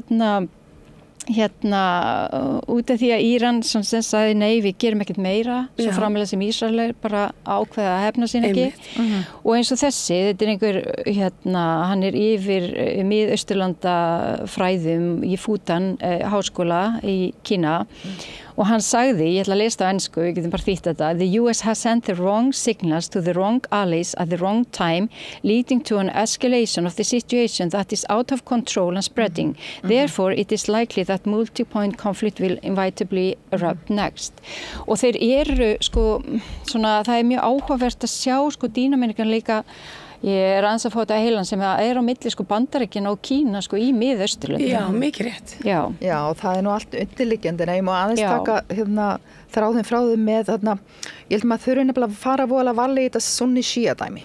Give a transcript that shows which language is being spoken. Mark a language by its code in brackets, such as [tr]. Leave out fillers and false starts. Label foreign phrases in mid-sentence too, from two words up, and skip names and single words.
[is] út af því að Íran sem sagði nei, við gerum ekkert meira svo framalega sem Ísrael bara ákveða að hefna sín ekki og eins og þessi, þetta einhver hann yfir Mið-Austurlanda fræðum í Fudan háskóla í Kína og hann sagði, ég ætla að lesa það á ensku, við getum bara þýtt þetta, [en] the US has sent the wrong signals to the wrong allies at the wrong time, leading to an escalation of the situation that is out of control and spreading. Therefore, it is likely that multi-point conflict will inevitably erupt next. [is] Og þeir eru, svona, það mjög áhugavert að sjá, dýnamíkan líka. Ég aðeins að fá þetta heilan sem á milli Bandaríkjanna og Kína í Mið-Austurlöndum. Já, mikið rétt. Já, það nú allt undirliggjandi. Ég má aðeins taka þráðin frá þeim með ég held maður þurfi nefnilega að fara voðalega varlega í þetta sunni-shia dæmi.